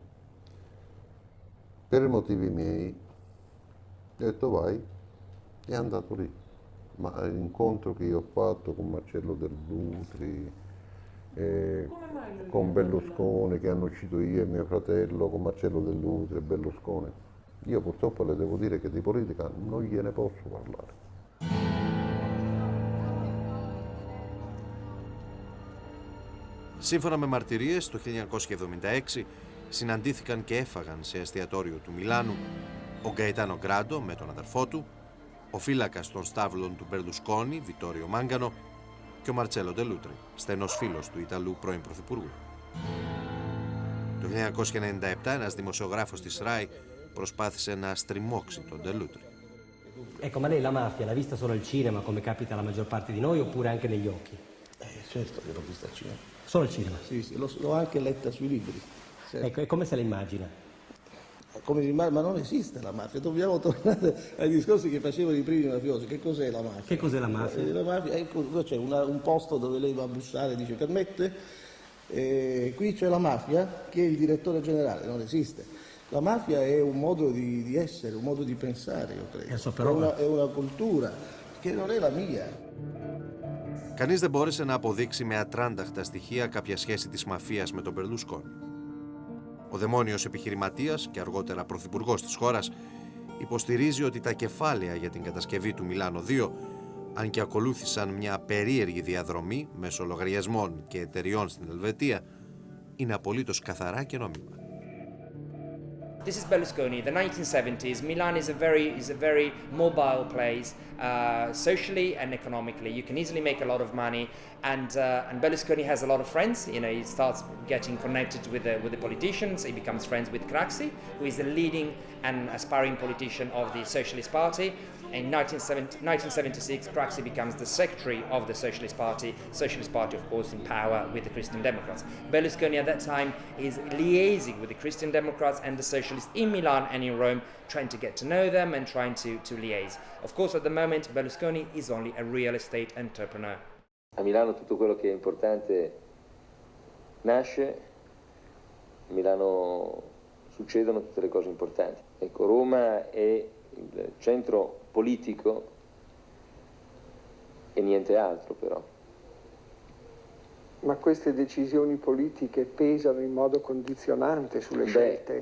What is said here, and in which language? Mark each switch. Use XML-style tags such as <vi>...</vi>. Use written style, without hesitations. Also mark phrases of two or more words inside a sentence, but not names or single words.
<it>Per motivi miei ho detto vai, e è andato lì. Ma l'incontro che io ho fatto con Marcello Del Lutri, con Berlusconi, che hanno uscito io e mio fratello, con Marcello Del Lutri e Berlusconi, io purtroppo le devo dire che di politica non gliene posso parlare.</it> <el>Σύμφωνα με μαρτυρίες, το 1976 συναντήθηκαν και έφαγαν σε εστιατόριο του Μιλάνου ο Γκαετάνο Γκράντο με τον αδερφό του, ο φύλακας των στάβλων του Μπερλουσκόνι, Βιτόριο Μάγκανο, και ο Μαρτσέλο Ντελούτρι, στενός φίλος του Ιταλού πρώην Πρωθυπουργού. Το 1997 ένας δημοσιογράφος της ΡΑΗ προσπάθησε να στριμώξει τον Ντελούτρι.</el> <it>Ecco, ma lei la mafia l'ha vista solo al cinema, come capita alla maggior parte di noi, oppure anche negli occhi? Certo che l'ho vista al cinema. Solo al cinema? Sì, l'ho anche letta sui libri. Certo. Ecco, e come se la immagina? ma non esiste la mafia, dobbiamo tornare ai discorsi che facevano i primi mafiosi. Che cos'è la mafia? Che cos'è la mafia? La mafia c'è un posto dove lei va a bussare e dice permette, qui c'è la mafia che è il direttore generale, non esiste. La mafia è un modo di essere, un modo di pensare, io credo. È una cultura che non è la mia.</it> <el>Κανείς δεν μπόρεσε να αποδείξει με ατράνταχτα στοιχεία κάποια σχέση της μαφίας με τον Μπερλουσκόνι. Ο δαιμόνιος επιχειρηματίας και αργότερα πρωθυπουργός της χώρας υποστηρίζει ότι τα κεφάλαια για την κατασκευή του Μιλάνο 2, αν και ακολούθησαν μια περίεργη διαδρομή μέσω λογαριασμών και εταιριών στην Ελβετία, είναι απολύτως καθαρά και νόμιμα.</el> <en>This is Berlusconi, the 1970s. Milan is a very mobile place, socially and economically. You can easily make a lot of money, and Berlusconi has a lot of friends. You know, he starts getting connected with the politicians. He becomes friends with Craxi, who is the leading and aspiring politician of the Socialist Party. In 1976, Craxi becomes the secretary of the Socialist Party, of course, in power with the Christian Democrats. Berlusconi at that time is liaising with the Christian Democrats and the Socialists in Milan and in Rome, trying to get to know them and trying to liaise. Of course, at the moment, Berlusconi is only a real estate entrepreneur.</en> <it>A Milano tutto quello che è importante nasce, a Milano succedono tutte le cose importanti. Ecco, Roma è il centro politico e niente altro, però. Ma queste decisioni politiche pesano in modo condizionante sulle scelte?</it>